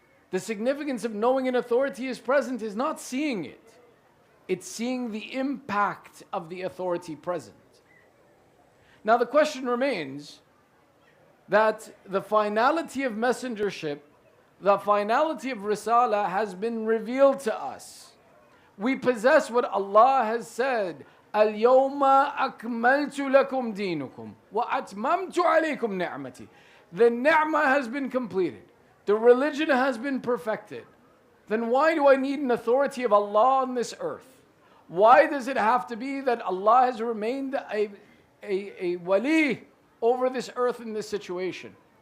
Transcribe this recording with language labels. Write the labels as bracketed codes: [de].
[en] The significance of knowing an authority is present is not seeing it. It's seeing the impact of the authority present. Now the question remains that the finality of messengership, the finality of Risala has been revealed to us. We possess what Allah has said, [ar] اليوم أكملت لكم دينكم وأتممت عليكم نعمتي. [en] The ni'mah has been completed. The religion has been perfected. Then why do I need an authority of Allah on this earth? Why does it have to be that Allah has remained a wali over this earth in this situation?